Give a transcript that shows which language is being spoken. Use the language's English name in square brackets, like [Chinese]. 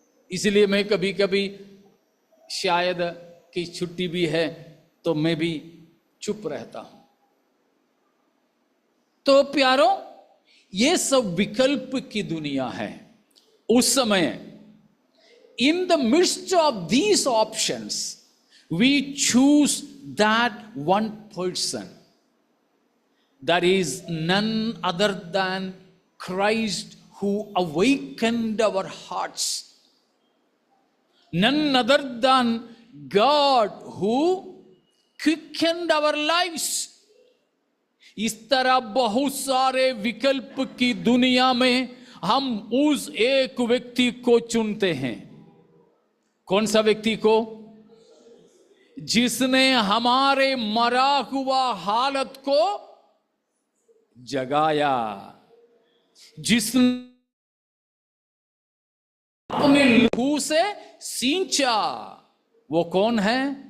[Hindi] इसलिए मैं कभी कभी शायद कि छुट्टी भी है तो मैं भी चुप रहता हूं। तो प्यारो, ये सब विकल्प की दुनिया है। उस समय [English] in the midst of these options we choose that one person, that is none other than Christ, who awakened our hearts, none other than God who quickened our lives. [Hindi] इस तरह बहुत सारे विकल्प की दुनिया में हम उस एक व्यक्ति को चुनते हैं। कौन सा व्यक्ति को? जिसने हमारे मरा हुआ हालत को जगाया, जिसने अपने लहू से सींचा। वो कौन है?